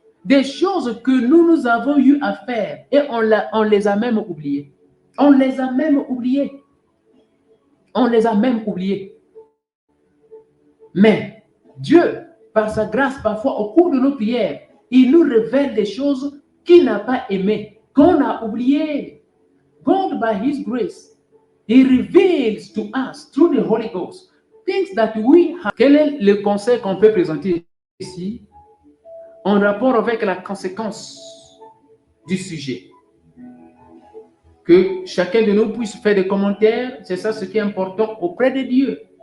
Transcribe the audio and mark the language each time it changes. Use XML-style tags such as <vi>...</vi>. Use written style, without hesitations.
<fr>Des choses que nous avons eu à faire et on les a même oubliées. On les a même oubliées. On les a même oubliées. Mais Dieu, par sa grâce, parfois au cours de nos prières, il nous révèle des choses qu'il n'a pas aimées, qu'on a oubliées.</fr> <en>God, by His grace, He reveals to us through the Holy Ghost things that we have.</en> <fr>Quel est le conseil qu'on peut présenter ici en rapport avec la conséquence du sujet? Que chacun de nous puisse faire des commentaires, c'est ça ce qui est important auprès de Dieu.</fr>